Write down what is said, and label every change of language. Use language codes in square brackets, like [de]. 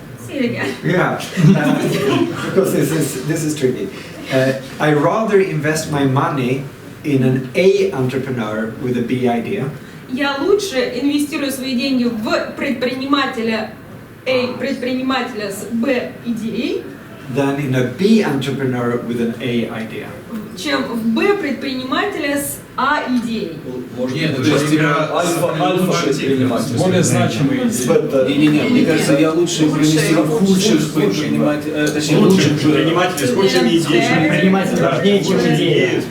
[en] Yeah, because this is tricky. I rather invest my money in an A entrepreneur with a B idea. [ru] Я лучше инвестирую свои деньги в предпринимателя A, предпринимателя с B идеей, [en] than in a B entrepreneur with an A idea. [ru] чем в B предпринимателя с А идеей. Нет, то есть альфа-предприниматель. Более значимый. Не, мне кажется, я лучше инвестирую в худших предпринимателей, точнее, лучших предпринимателей с худшими идеями. Предприниматель важнее, чем идея.